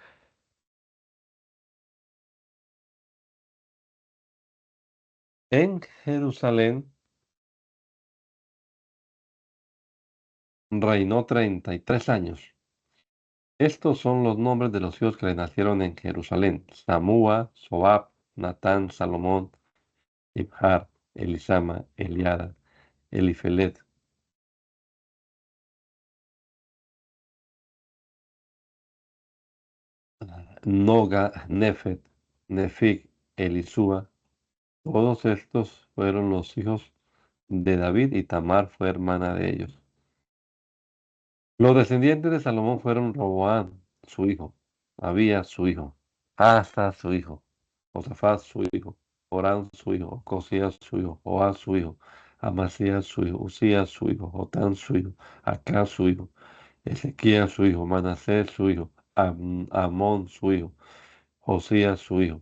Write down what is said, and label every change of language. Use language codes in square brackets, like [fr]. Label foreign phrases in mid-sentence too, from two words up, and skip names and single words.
[es] En Jerusalén reinó 33 años. Estos son los nombres de los hijos que le nacieron en Jerusalén: Samúa, Sobab, Natán, Salomón, Ibhar, Elisama, Eliada, Elifelet, Noga, Nefet, Nefig, Elisúa. Todos estos fueron los hijos de David y Tamar fue hermana de ellos. Los descendientes de Salomón fueron Roboam, su hijo, Abías, su hijo, Asa, su hijo, Josafat, su hijo, Joram, su hijo, Ocosías, su hijo, Joás, su hijo, Amasías, su hijo, Usías, su hijo, Jotán, su hijo, Acaz, su hijo, Ezequías, su hijo, Manasés, su hijo, Amón, su hijo, Josías, su hijo.